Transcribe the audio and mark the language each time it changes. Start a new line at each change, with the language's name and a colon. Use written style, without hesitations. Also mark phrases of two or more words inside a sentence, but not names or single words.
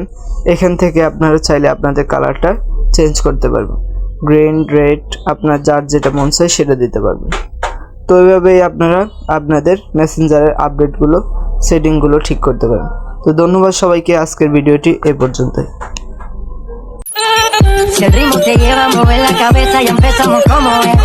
Bangla: এখান থেকে আপনারা চাইলে আপনাদের
English: color change
Bangla: করতে পারবেন,
English: green, red,
Bangla: আপনার যার যেটা মন চায় সেটা দিতে পারবেন। তো এইভাবেই আপনারা আপনাদের মেসেঞ্জারের আপডেটগুলো, সেটিংগুলো ঠিক করতে পারেন। তো ধন্যবাদ সবাইকে। আজকের ভিডিওটি এ পর্যন্তই।
Spanish: Si el ritmo te lleva a mover la cabeza y empezamos como es.